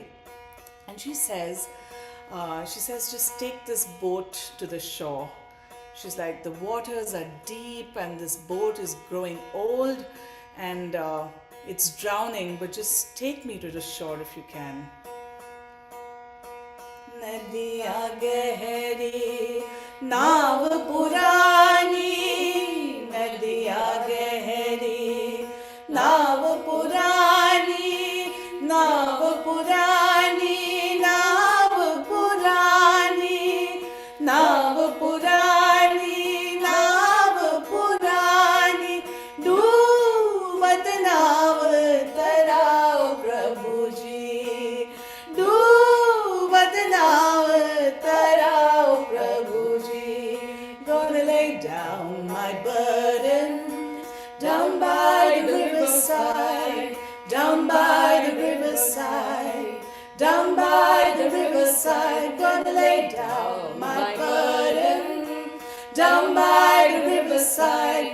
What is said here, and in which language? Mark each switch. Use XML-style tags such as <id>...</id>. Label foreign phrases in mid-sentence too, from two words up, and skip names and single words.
<en>And she says, just take this boat to the shore. She's like, the waters are deep and this boat is growing old and it's drowning, but just take me to the shore if you can.</en> <hi>नदिया गहरी, नाव पुरानी, नदिया गहरी, नाव पुरानी, नाव पुरानी, नाव पुरानी, नाव पुरानी, नाव पुरानी, डूबत नाव तराव प्रभुजी, डूबत नाव तराव प्रभुजी.</hi> <en>Gonna lay down my burden down by the riverside, down by the riverside, down by the riverside. Gonna lay down my burden down by the riverside.</en>